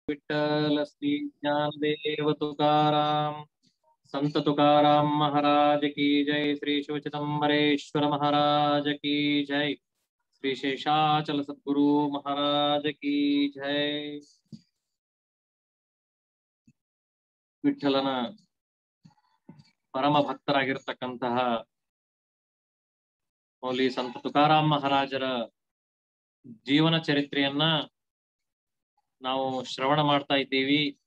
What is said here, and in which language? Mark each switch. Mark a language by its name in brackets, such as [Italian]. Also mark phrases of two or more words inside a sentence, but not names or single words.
[Hindi] विठ्ठल श्री ज्ञानदेव तुकाराम संत तुकाराम महाराज की जय। श्री शिव चिदंबरेश्वर महाराज की जय। श्री शेषाचल सद्गुरु महाराज की जय। [Kannada] ವಿಠಲನ ಪರಮ ಭಕ್ತರಾಗಿರ್ತಕ್ಕಂತಹ ಮೌಲಿ ಸಂತ ತುಕಾರಾಮ್ ಮಹಾರಾಜರ ಜೀವನ ಚರಿತ್ರೆಯನ್ನ ನಾವು ಶ್ರವಣ ಮಾಡ್ತಾ ಇದ್ದೀವಿ.